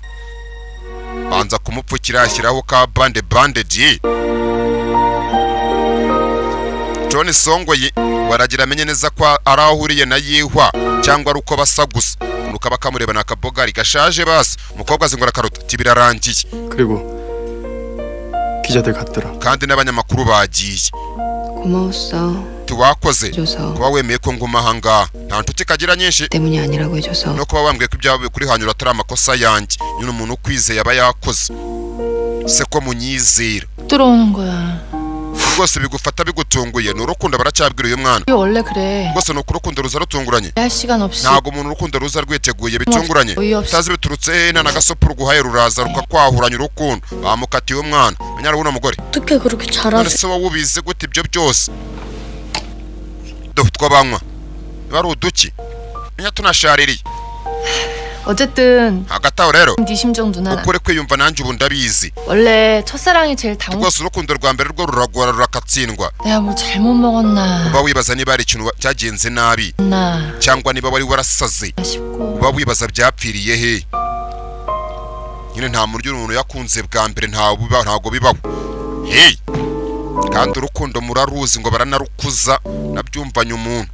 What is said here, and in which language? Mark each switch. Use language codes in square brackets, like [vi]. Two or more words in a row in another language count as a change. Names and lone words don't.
[rw] banza kumupfukira ashyiraho ka bandage. John Songoyi waragira amenye neza ko arahuriye na yihwa cyangwa ari uko basa gusa. nuko bakamureba na kabogari gashaje basi. umukobwa azingura karota tibirarangiye. [ko] 그리고 기자들 갔더라. [rw] kandi n'abanyamakuru bagiye. [ko] 고마웠어. [rw] tuwakoze [ko] 해줘서. [rw] kuba wemeye ko nguma ahangaha nta nshuti kagira nyinshi [ko] 때문이 아니라고 해줘서. [rw] no kuba wambwiye ko ibyawe kuri hanyura atari amakosa yanjye. nyine umuntu ukwizeye aba yakoze se ko munyizera. [ko] 들어오는 거야. [rw] rwose bigufata bigutunguye ni urukundo baracyabwira uyu mwana. [ko] 이게 원래 그래. [rw] rwose ni urukundo ruza rutunguranye. [ko] 할 시간 없이. [rw] ntabwo umuntu urukundo ruza rwiteguye bitunguranye. [ko] 어이없어. [rw] utazi biturutse na nagasopo ruguhaye ruraza rukakwahuranya urukundo. bamukatiye umwana menyara uno mugore. [ko] 어떻게 그렇게 [rw] none [ko] 잘하세요? [rw] se wowe ubizi gute ibyo byose? two banywa bari uduki menya tunashaririye. [ko] 어쨌든 [rw] hagati aho rero [ko] 네 심정 누나는 [rw] ukuri kwiyumva nanjye ubu ndabizi. [ko] 원래 첫사랑이 제일 당혹. [rw] rwose urukundo rwa mbere rwo ruragora rurakatsindwa. [ko] 내가 뭘 잘못 먹었나 [rw] uba wibaza niba hari ikintu cyagenze nabi [ko] 나 [rw] cyangwa niba wari warasaze. [ko] 싶고. [rw] uba wibaza byapfiriye he. nyine nta muryo umuntu yakunze bwa mbere ntabwo bibaho. hey kandi urukundo muraruzi ngo baranarukuza nabyumvanye umuntu.